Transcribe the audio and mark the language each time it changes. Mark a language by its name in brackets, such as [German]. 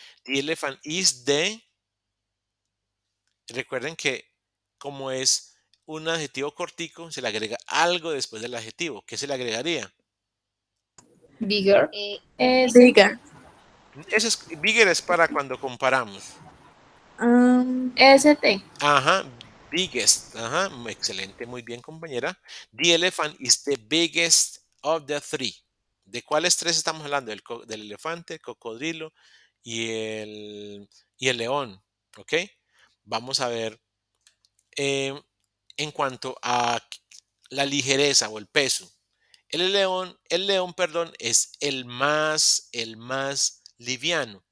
[English] The elephant is the. [Spanish] Recuerden que como es un adjetivo cortico, se le agrega algo después del adjetivo. ¿Qué se le agregaría? [English] Bigger. Bigger. [Spanish] Bigger es para cuando comparamos. [English] ST. Ajá, biggest. [Spanish] Ajá, excelente, muy bien, compañera. [English] The elephant is the biggest of the three. [Spanish] ¿De cuáles tres estamos hablando? Del elefante, el cocodrilo y el león. ¿Ok? Vamos a ver. eh, en cuanto a la ligereza o el peso. El león, perdón, es el más liviano.